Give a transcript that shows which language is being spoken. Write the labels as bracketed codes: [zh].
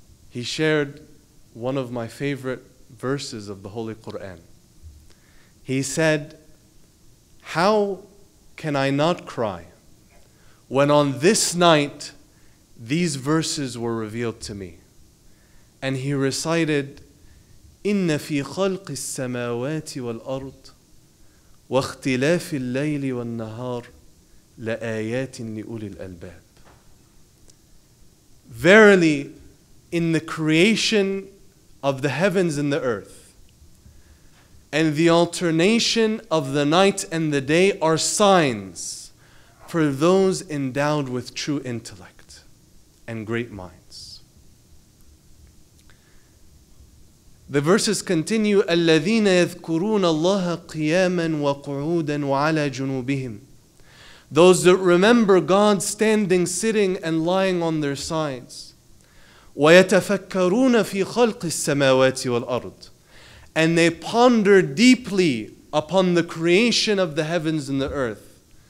[en] He shared one of my favorite verses of the Holy Quran. He said, "How can I not cry when on this night these verses were revealed to me?" And he recited, [ar] إِنَّ فِي خَلْقِ السَّمَاوَاتِ وَالْأَرْضِ وَاخْتِلَافِ اللَّيْلِ وَالنَّهَارِ لَآيَاتٍ لِأُولِي الْأَلْبَابِ. [en] Verily, in the creation of the heavens and the earth, and the alternation of the night and the day are signs for those endowed with true intellect and great minds. The verses continue, [ar] الَّذِينَ يَذْكُرُونَ اللَّهَ قِيَامًا وَقُعُودًا وَعَلَى جُنُوبِهِمْ. [en] Those that remember God standing, sitting, and lying on their sides. [ar] وَيَتَفَكَّرُونَ فِي خَلْقِ السَّمَاوَاتِ وَالْأَرْضِ. [en] And they ponder deeply upon the creation of the heavens and the earth.